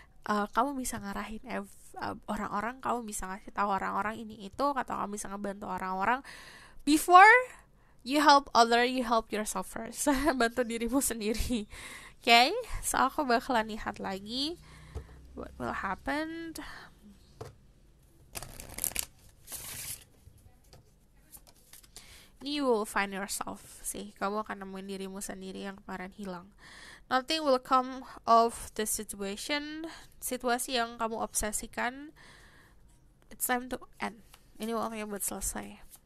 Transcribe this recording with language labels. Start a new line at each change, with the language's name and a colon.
Indonesian: Kamu bisa ngarahin orang-orang, kamu bisa ngasih tahu orang-orang ini itu, atau kamu bisa ngebantu orang-orang.
English: Before you help other, you help yourself first.
Indonesian: Bantu dirimu sendiri. Okay? So aku bakalan lihat lagi
English: what will happen. You will find yourself.
Indonesian: Sih, kamu akan nemuin dirimu sendiri yang kemarin hilang.
English: Nothing will come of the situation.
Indonesian: Situasi yang kamu obsesikan,
English: it's time to end.
Indonesian: Ini waktunya buat selesai.